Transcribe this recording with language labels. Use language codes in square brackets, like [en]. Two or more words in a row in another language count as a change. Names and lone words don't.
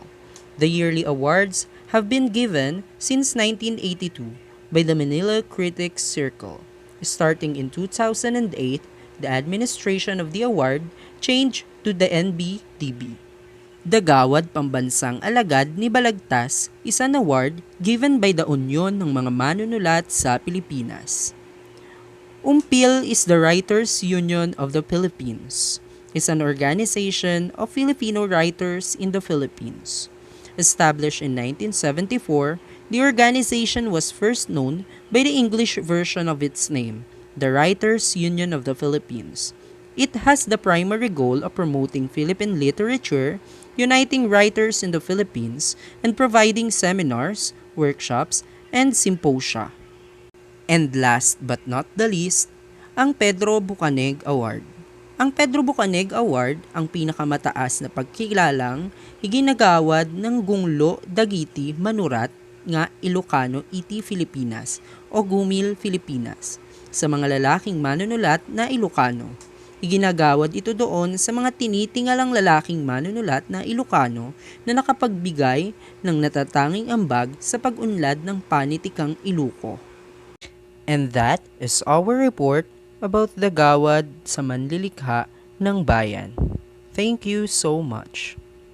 [en] The yearly awards have been given since 1982 by the Manila Critics Circle. Starting in 2008, the administration of the award changed to the NBDB. The Gawad Pambansang Alagad ni Balagtas is an award given by the Union ng mga Manunulat sa Pilipinas. UMPIL is the Writers Union of the Philippines. It's an organization of Filipino writers in the Philippines. Established in 1974, the organization was first known by the English version of its name, the Writers Union of the Philippines. It has the primary goal of promoting Philippine literature, uniting writers in the Philippines, and providing seminars, workshops, and symposia. And last but not the least, [tl] ang Pedro Bucaneg Award. Ang Pedro Bucaneg Award ang pinakamataas na pagkilalang iginagawad ng Gunglo Dagiti Manurat nga Ilocano iti Filipinas o Gumil Filipinas sa mga lalaking manunulat na Ilocano. Iginagawad ito doon sa mga tinitingalang lalaking manunulat na Ilocano na nakapagbigay ng natatanging ambag sa pag-unlad ng panitikang Iluko. [en] And that is our report about the Gawad sa Manlilikha ng Bayan. Thank you so much.